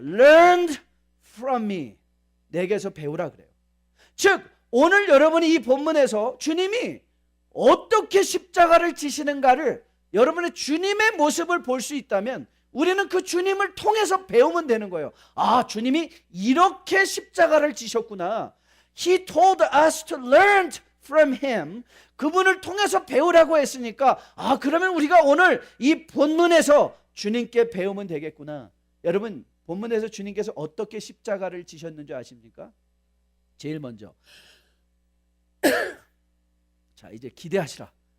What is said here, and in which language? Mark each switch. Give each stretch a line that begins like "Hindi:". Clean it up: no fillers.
English: Learn from me.
Korean: 내게서 배우라 그래요. 즉, 오늘 여러분이 이 본문에서 주님이 어떻게 십자가를 지시는가를, 여러분의 주님의 모습을 볼 수 있다면 우리는 그 주님을 통해서 배우면 되는 거예요. 아, 주님이 이렇게 십자가를 지셨구나.
English: He told us to learn from him.
Korean: 그분을 통해서 배우라고 했으니까, 아, 그러면 우리가 오늘 이 본문에서 주님께 배우면 되겠구나. 여러분, 본문에서 주님께서 어떻게 십자가를 지셨는지 아십니까? 제일 먼저 자, 이제 기대하시라.